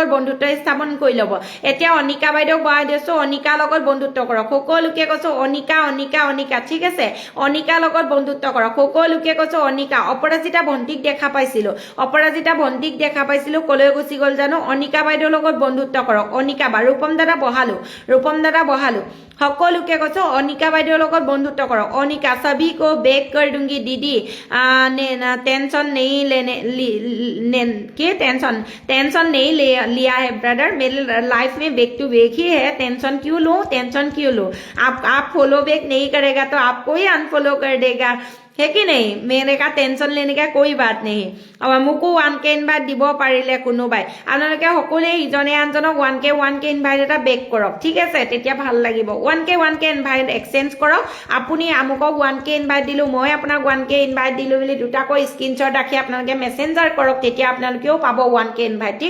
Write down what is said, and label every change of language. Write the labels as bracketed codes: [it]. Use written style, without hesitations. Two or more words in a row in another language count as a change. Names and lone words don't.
[as] বন্ধুত্ব স্থাপন কৰি লব এতিয়া অনিকা বাইদেউ বহাই দিছো অনিকাৰ লগত বন্ধুত্ব কৰক সকলোকে কৈছো অনিকা ঠিক আছে অনিকাৰ লগত বন্ধুত্ব কৰক সকলোকে কৈছো অনিকা অপৰাজিতা ভণ্টিক দেখা পাইছিলো কলৈ গুচি গল জানো অনিকা বাইদেউৰ লগত বন্ধুত্ব কৰক অনিকা বা ৰূপম দাদা বহালো সকলোকে কৈছো অনিকা বাইদেউৰ লগত বন্ধুত্ব কৰক অনিকা [hi] सभी को बेक कर दूंगी दीदी टेंशन नहीं लेने टेंशन नहीं लिया है ब्रदर मेरे लाइफ में [en] back to back [hi] ही है टेंशन क्यों लूं आप [en] follow back [hi] नहीं करेगा तो आपको ही अनफॉलो कर देगा है कि नहीं मेरे का टेंशन लेने का कोई बात नहीं अब मुको 1K इनवाइट [as] দিব পাৰিলে কোনোবাই আপোনালোকে সকলোৱে ইজনে আনজনক 1K ইনভাইট এটা বেক কৰক ঠিক আছে তেতিয়া ভাল লাগিব 1K [en] invite exchange [as] কৰক আপুনি আমুকক 1K ইনভাইট দিলো মই আপোনাক 1K ইনভাইট দিলো বুলি দুটাকৈ স্ক্ৰিনশ্বট ৰাখি আপোনালোকে মেসেঞ্জাৰ কৰক তেতিয়া আপোনালোকেও পাব 1K ইনভাইট ঠিক